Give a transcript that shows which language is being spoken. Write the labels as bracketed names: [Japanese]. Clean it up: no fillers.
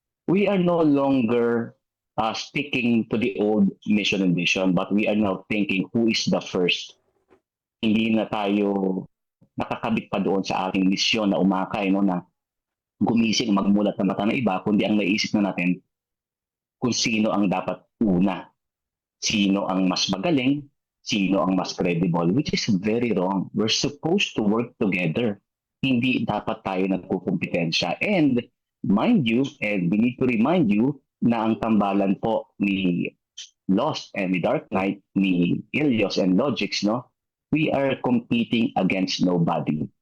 [English] We are no longer sticking to the old mission and vision, but we are now thinking who is the first. [Filipino] Hindi na tayo nakakabit pa doon sa ating misyon na umakay, na gumising, magmulat na mata ng iba, kundi ang naisip na natin kung sino ang dapat una. Sino ang mas magaling, sino ang mas credible, [English] which is very wrong. We're supposed to work together. [Filipino] Hindi dapat tayo nagkukumpetensya. [English] And mind you, and we need to remind you na ang tambalan po ni Lost and ni Dark Knight, ni Ilios and Logix, we are competing against nobody.